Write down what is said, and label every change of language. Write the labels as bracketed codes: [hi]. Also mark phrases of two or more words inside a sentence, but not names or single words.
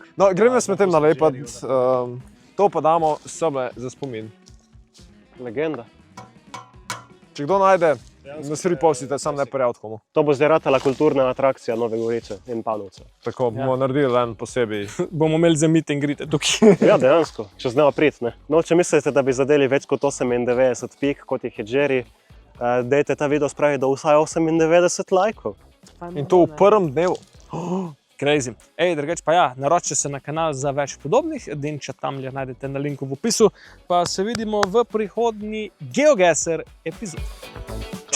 [sl] No, grem jaz med tem nalepati. To pa damo seble za spomin. Legenda. Če kdo najde, nas repostite, sam ne prijaviti komu. To bo zdaj ratala kulturna atrakcija Nove Gorice in Panovca. Tako, bomo naredili en posebej. Bomo imeli za [en] meet and greet [sl] tukaj. Ja, dejansko, če znamo priti, ne. No, če mislite, da bi zadeli več kot 98 pik, kot jih je Jerry, dajte ta video spraviti do vsaj 98 lajkov. In to v prvem dnevu. Crazy. Drugače pa ja, naročite se na kanal za več podobnih, Denča Tamlja najdete na linku v opisu, pa se vidimo v prihodnji GeoGuessr epizodi.